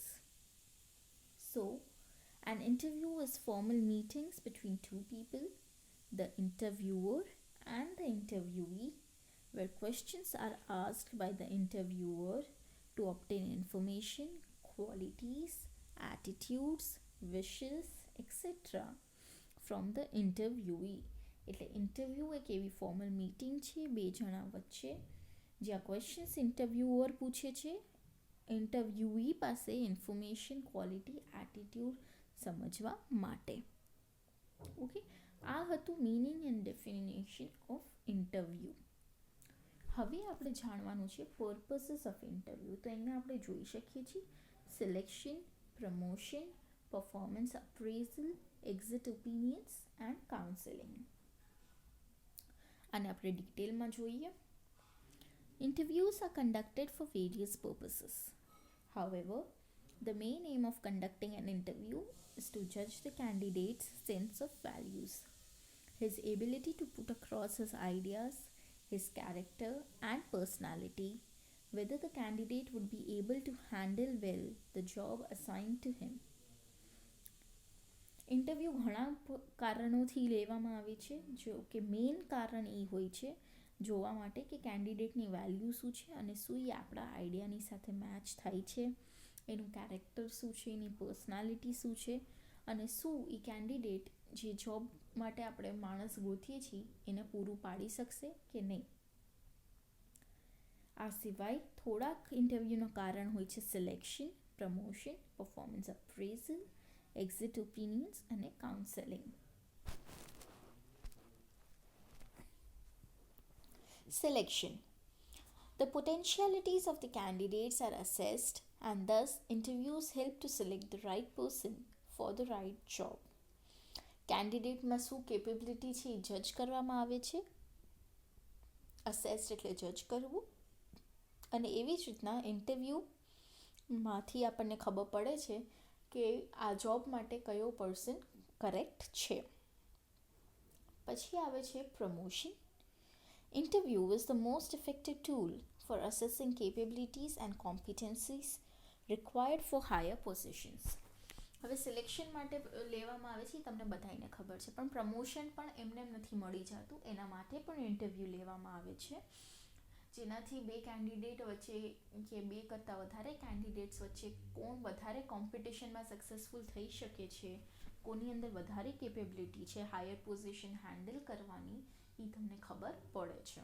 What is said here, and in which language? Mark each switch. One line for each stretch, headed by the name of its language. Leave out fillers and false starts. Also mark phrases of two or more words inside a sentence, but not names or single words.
English: So, an interview is formal meetings between two people, the interviewer and the interviewee, where questions are asked by the interviewer to obtain information, qualities attitudes, wishes, etc. from the interviewee.
Gujarati: એટલે ઇન્ટરવ્યૂ એક એવી
English: formal meeting
Gujarati: છે બે જણા વચ્ચે જ્યાં
English: questions interviewer
Gujarati: પૂછે છે ઇન્ટરવ્યુઈ પાસે
English: information, quality, attitude
Gujarati: સમજવા માટે. ઓકે, આ હતું
English: meaning and definition of interview.
Gujarati: હવે આપણે જાણવાનું છે
English: purposes of interview.
Gujarati: તો અહીંયા આપણે જોઈ શકીએ છીએ
English: selection, promotion, performance appraisal, exit opinions and counselling.
Gujarati: આને આપણે ડિટેલમાં જોઈએ.
English: Interviews are conducted for various purposes. However, the main aim of conducting an interview is to judge the candidate's sense of values, his ability to put across his ideas, his character and personality, whether the candidate would be able to handle well the job assigned to him.
Gujarati: ઇન્ટરવ્યૂ ઘણા કારણોથી લેવામાં આવે છે. જો કે મેઇન કારણ એ હોય છે જોવા માટે કે કેન્ડિડેટની વેલ્યુ શું છે અને શું એ આપણા આઈડિયાની સાથે મેચ થાય છે, એનું કેરેક્ટર શું છે, એની પર્સનાલિટી શું છે અને શું એ કેન્ડિડેટ જે જોબ માટે આપણે માણસ ગોતીએ છીએ એને પૂરું પાડી શકશે કે નહીં. આ સિવાય થોડાક ઇન્ટરવ્યૂનું કારણ હોય છે
English: selection, promotion, performance appraisal, exit opinions
Gujarati: અને કાઉન્સેલિંગ.
English: Selection. The potentialities of the candidates are assessed and thus interviews help to select the right person for the right job.
Gujarati: કેન્ડિડેટમાં શું કેપેબિલિટી છે એ જજ કરવામાં આવે છે. અસેસ્ડ એટલે જજ કરવું. અને એવી જ રીતના ઇન્ટરવ્યૂમાંથી આપણને ખબર પડે છે કે આ જોબ માટે કયો
English: person correct
Gujarati: છે. પછી આવે છે પ્રમોશન.
English: Interview is the most effective tool for assessing capabilities and competencies required for higher positions.
Gujarati: હવે સિલેક્શન માટે લેવામાં આવે છે તમને બધાને ખબર છે, પણ પ્રમોશન પણ એમને નથી મળી જતું, એના માટે પણ ઇન્ટરવ્યૂ લેવામાં આવે છે જેનાથી બે કેન્ડિડેટ વચ્ચે કે બે કરતાં વધારે કેન્ડિડેટ્સ વચ્ચે કોણ વધારે કોમ્પિટિશનમાં સક્સેસફુલ થઈ શકે છે, કોની અંદર વધારે કેપેબિલિટી છે
English: higher position handle
Gujarati: કરવાની, એ તમને ખબર પડે છે.